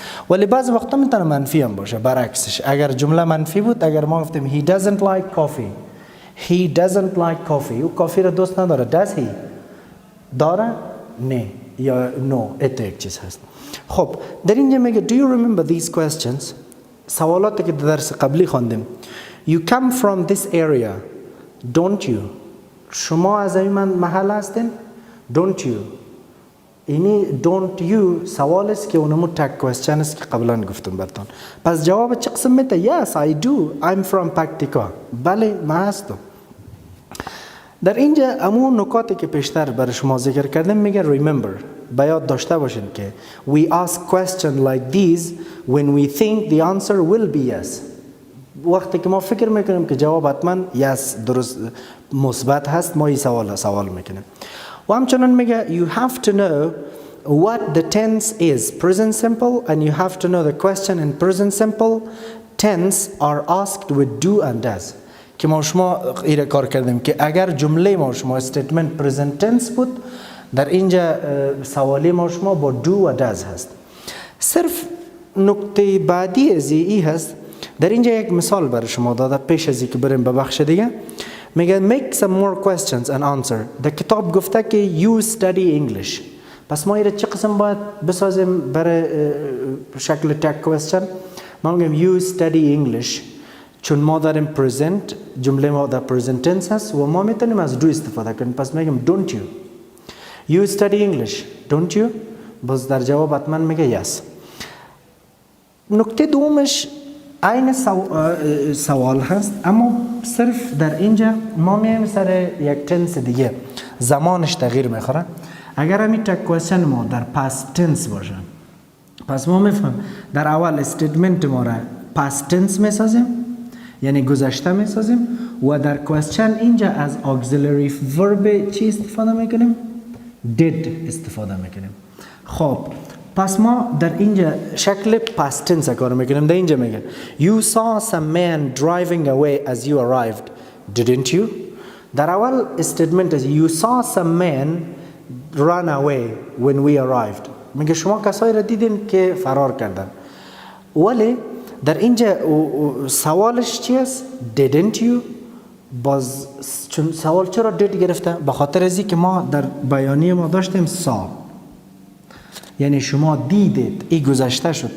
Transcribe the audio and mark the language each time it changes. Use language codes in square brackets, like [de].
[fa] ولی بعض وقتا میتونه منفی هم باشه. برعکسش اگر جمله منفی بود، اگر ما گفتیم [en] he doesn't like coffee، [fa] he doesn't like coffee، او کافی را دوست نداره. [en] does he [fa] داره؟ نه یا [en] no. [fa] یک چیز هست. خب در اینجا میگه [en] do you remember these questions؟ [fa] سوالاتی که در درس قبلی خواندیم. [en] you come from this area don't you؟ [fa] شما از این محل هستین؟ [en] don't you. [fa] اینی [en] don't you [fa] سوال است که اونمو [en] tag question [fa] است که قبلا گفتم براتون. پس جواب چه قسم میده؟ [en] yes I do I'm from Paktika. [fa] بله من هستم. در اینجا امون نکاتی که پیشتر برای شما ذکر کردم میگه remember، باید داشته باشین که [en] we ask question like these when we think the answer will be yes. [fa] وقتی که ما فکر میکنیم که جواب حتما yes درست مثبت هست، ما این سوال میکنیم. و همچنان میگه [en] you have to know what the tense is present simple and you have to know the question in present simple tense are asked with do and does. [fa] که ما شما ایره کار کردیم که اگر جمله ما شما [en] statement present tense [fa] بود، در اینجا سوالی ما شما با do و does هست. صرف نکته بعدی از ای هست. در اینجا یک مثال برای شما داده پیش از اینکه بریم به بخش دیگه. میگه [en] make some more questions and answer. [fa] در کتاب گفته که [en] you study English. [fa] پس ما ایره چه قسم باید بسازیم برای شکل tag question؟ ما میگیم you study English چون ما داریم present، جمله ما در present tense هست و ما میتونیم از do استفاده کنیم. پس میگیم [en] don't you. you study English don't you. [fa] باز در جواب حتما میگه yes. نکته دومش عین سوال هست، اما صرف در اینجا ما میایم سر یک تنس دیگه، زمانش تغییر میخوره. اگر همین tag question ما در past tense باشه، پس ما میفهم در اول استیتمنت ما را past tense میسازیم، یعنی گذشته میسازیم، و در question اینجا از auxiliary verb چی استفاده میکنیم؟ did استفاده میکنیم. خب پس ما در اینجا شکل past tense کار میکنیم. در اینجا میگه [en] you saw some man driving away as you arrived didn't you. [fa] در اول استیتمنت از [en] you saw some man run away when we arrived، [fa] میگه شما کسایی را دیدین که فرار کردن. ولی در اینجا سوالش چی است؟ [en] didn't you. [fa] باز چون سوال چرا did گرفته؟ به خاطر ازی که ما در بیانیه ما داشتیم [en] saw، [fa] یعنی شما دیدید، این گذشته شد.